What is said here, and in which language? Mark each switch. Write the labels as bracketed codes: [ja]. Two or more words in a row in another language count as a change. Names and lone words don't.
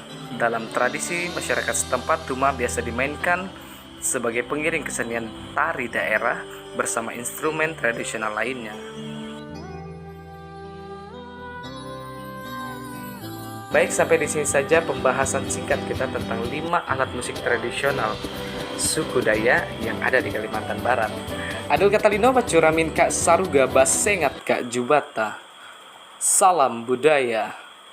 [id] Dalam tradisi masyarakat setempat, tuma biasa dimainkan sebagai pengiring kesenian tari daerah bersama instrumen tradisional lainnya. Baik, sampai di sini saja pembahasan singkat kita tentang 5 alat musik tradisional suku Dayak yang ada di Kalimantan Barat. [knx] Aduh katalino pacuramin Kak Saruga Basengat Kak Jubata. [id] Salam budaya.